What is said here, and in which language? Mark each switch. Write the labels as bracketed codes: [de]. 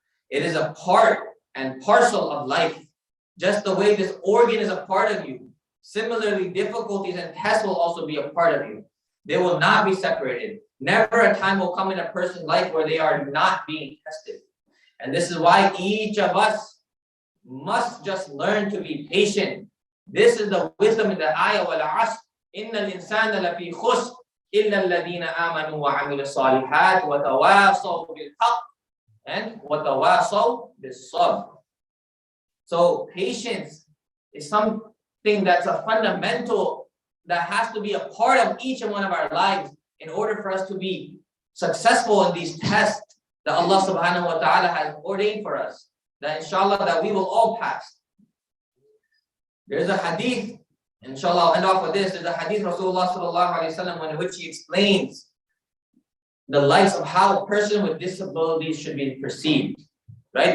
[en] It is a part and parcel of life. Just the way this organ is a part of you, similarly, difficulties and tests will also be a part of you. They will not be separated. Never a time will come in a person's life where they are not being tested. And this is why each of us must just learn to be patient. This is the wisdom in the ayah, [ar] وَالْعَصْرِ إِنَّ الْإِنسَانَ لَفِي خُسْرٍ إِلَّا الَّذِينَ آمَنُوا وَعَمِلُوا الصَّالِحَاتِ وَتَوَاصَوْا بِالْحَقِّ and وَتَوَاصَوْا بِالصَّبْرِ. [en] So patience is something that's a fundamental that has to be a part of each and one of our lives in order for us to be successful in these tests that Allah subhanahu wa ta'ala has ordained for us. That inshallah that we will all pass. There's a hadith, inshallah I'll end off with this. There's a hadith Rasulullah sallallahu alayhi wa sallam in which he explains the likes of how a person with disabilities should be perceived. Right?